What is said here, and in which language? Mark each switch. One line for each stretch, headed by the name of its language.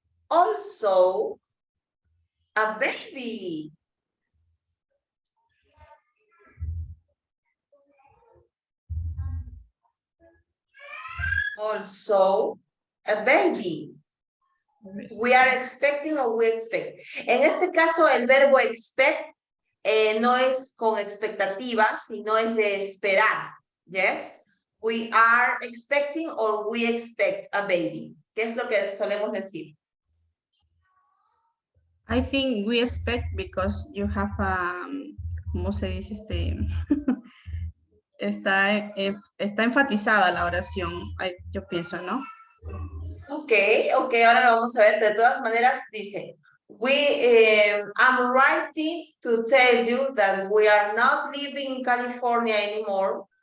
English: Also, a baby. Also, a baby. We are expecting or we expect.
Spanish: En este caso, el verbo expect no es con expectativa, sino es de esperar.
English: Yes? We are expecting or we expect a baby.
Spanish: ¿Qué es lo que solemos decir?
English: I think we expect because you have
Spanish: ¿cómo se dice está enfatizada la oración, yo pienso, ¿no? Ok, ahora lo vamos a ver. De todas maneras, dice,
English: I'm writing to tell you that we are not living in California anymore.